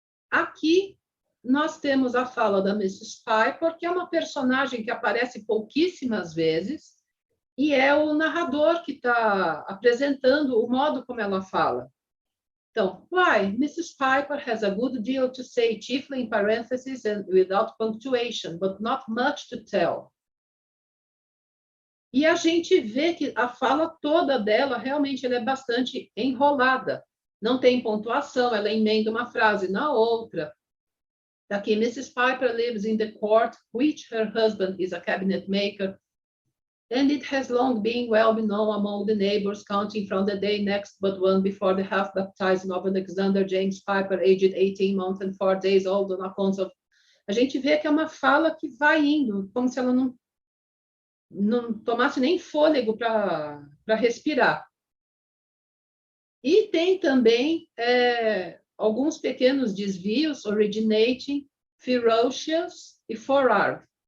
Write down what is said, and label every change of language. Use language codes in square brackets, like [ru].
[pt] Aqui nós temos a fala da Mrs. Piper, que é uma personagem que aparece pouquíssimas vezes, e é o narrador que está apresentando o modo como ela fala. Então, why? Mrs. [en] Piper has a good deal to say, chiefly in parentheses and without punctuation, but not much to tell. [pt] E a gente vê que a fala toda dela, realmente, ela é bastante enrolada. Não tem pontuação, ela emenda uma frase na outra. Daqui, Mrs. [en] Piper lives in the court, which her husband is a cabinet maker, and it has long been well known among the neighbors, counting from the day next but one before the half-baptizing of Alexander James Piper, aged 18 months and 4 days old, on account of... [pt] A gente vê que é uma fala que vai indo, como se ela não tomasse nem fôlego para respirar. E tem também alguns pequenos desvios, originating, ferocious e forward.